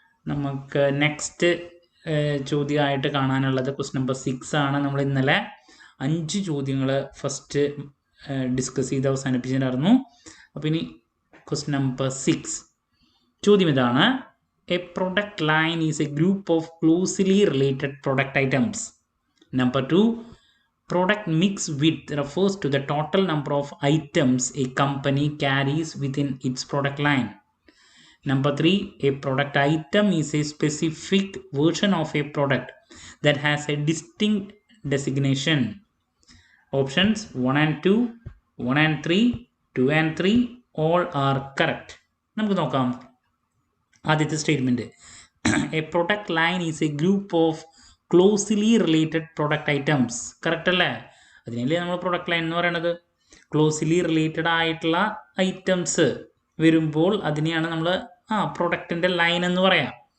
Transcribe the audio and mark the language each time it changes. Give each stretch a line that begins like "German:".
Malayalam: നമുക്ക് നെക്സ്റ്റ് ചോദ്യമായിട്ട് കാണാനുള്ളത് question number 6 ആണ്. നമ്മൾ ഇന്നലെ 5 ചോദ്യങ്ങൾ ഫസ്റ്റ് ഡിസ്കസ് ചെയ്ത് അവസാനിപ്പിച്ചിട്ടുണ്ടായിരുന്നു. അപ്പോൾ ഇനി ക്വസ്റ്റ്യൻ നമ്പർ 6 ചോദ്യം ഇതാണ്:
English: A product line is a group of closely related product items. Number 2, product mix width refers to the total number of items a company carries within its product line. Number 3, a product item is a specific version of a product that has a distinct designation. Options 1 and 2, 1 and 3, 2 and 3, all are correct.
Malayalam: നമുക്ക് നോക്കാം. ആദ്യത്തെ statement,
English: A product line is a group of closely related product items.
Malayalam: Correct അല്ലേ? അതിനല്ലേ നമ്മൾ product line എന്ന് പറയുന്നത്. Closely related ആയിട്ടുള്ള items വരുമ്പോൾ അതിനെയാണ് നമ്മൾ പ്രൊഡക്റ്റിൻ്റെ ലൈൻ എന്ന് പറയാം.